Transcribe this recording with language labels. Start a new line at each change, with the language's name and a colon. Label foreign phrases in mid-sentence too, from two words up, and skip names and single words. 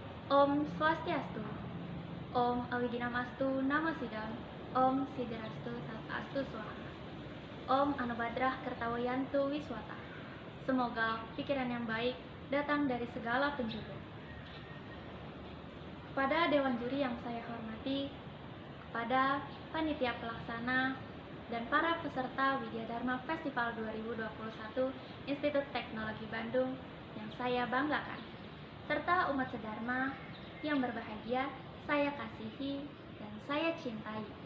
Sanskrit: Om Swastiastu, Om Awidinamastu Namo Sidam, Om Sidirastu Tatastu Swaha, Om Anubadrah Kertawayantu Wiswata.
Indonesian: Semoga pikiran yang baik datang dari segala penjuru. Kepada Dewan Juri yang saya hormati, kepada Panitia Pelaksana, dan para peserta Widyadharma Festival 2021 Institut Teknologi Bandung yang saya banggakan, serta umat sedharma yang berbahagia, saya kasihi dan saya cintai.